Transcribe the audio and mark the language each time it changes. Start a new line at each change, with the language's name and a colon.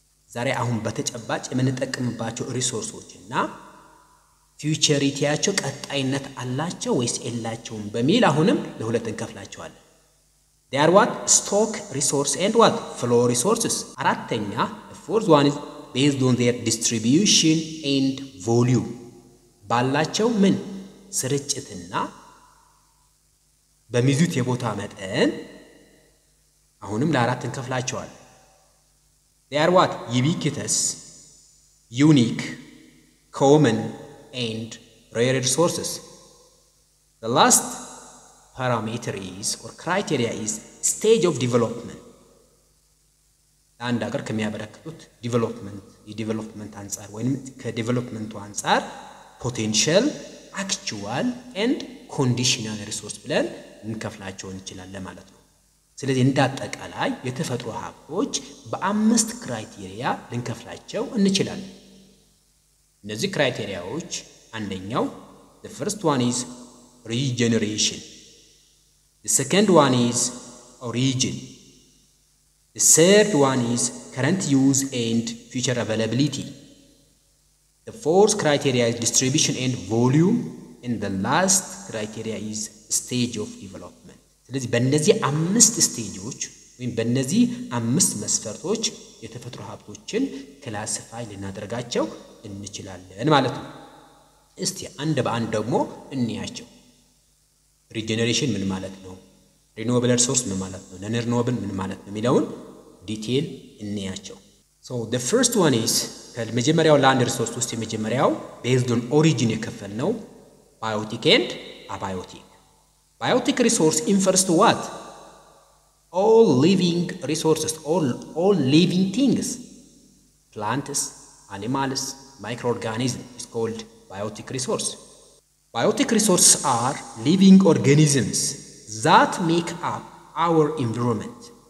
Amharic: ዛሬ አሁን በተጨባጭ የምንጠቀምባቸው ሪሶርሶችና ፊውቸሪቲያቸው ቀጣይነት አላቸው ወይስ የላቸውም በሚል አሁንም ለሁለት እንከፍላቸዋለን።
English: They are what? Stock resource and what? Flow resources. አራተኛ the fourth one is based on their distribution and volume.
Amharic: ባላቸው ምን ስርጭትና በሚዙት የቦታ መጠን አሁንም ለአራት እንከፍላቸዋለን።
English: They are what? Ubiquitous, unique, common and rare resources. The last parameter is or criteria is stage of development.
Amharic: አንድ ሀገር ከሚያበረክቱት የዲቨሎፕመንት አንፃር ወይንም ከዲቨሎፕመንቱ አንፃር ፖቴንሻል፣ አክቹዋል and ኮንዲሽናል ሪሶርስ ብለን እንከፍላቸው እንችላለን ማለት ነው። ስለዚህ እንዳጠቃላይ የተፈጥሮ ሀብቶች በአምስት ክራይቴሪያ ልንከፍላቸው እንችላለን። እነዚህ ክራይቴሪያዎች አንደኛው
English: the first one is regeneration, the second one is origin, the third one is current use and future availability, the fourth criteria is distribution and volume, and the last criteria is stage of development.
Amharic: ስለዚህ በእነዚህ አምስት ስቴጆች ወይም በእነዚህ አምስት መስፈርቶች የተፈጥሮ ሀብቶችን ክላሲፋይ ልናደርጋቸው እንችላለን ማለት ነው። እስቲ አንድ በአንድ ደግሞ እንያቸው። ሪጀነሬሽን ምን ማለት ነው? ሪኒዌብል ሪሶርስ ምን ማለት ነው? ነን ሪኒዌብል ምን ማለት ነው የሚለውን ዲቴል እንያቸው።
English: So the first one is
Amharic: ከመጀመሪያው ላንድ ሪሶርስ ውስጥ የመጀመሪያው
English: based on origin
Amharic: የከፈልነው biotic and abiotic.
English: Biotic resource refers to what? All living resources, all living things, plants, animals, microorganisms is called biotic resource. Biotic resources are living organisms that make up our environment.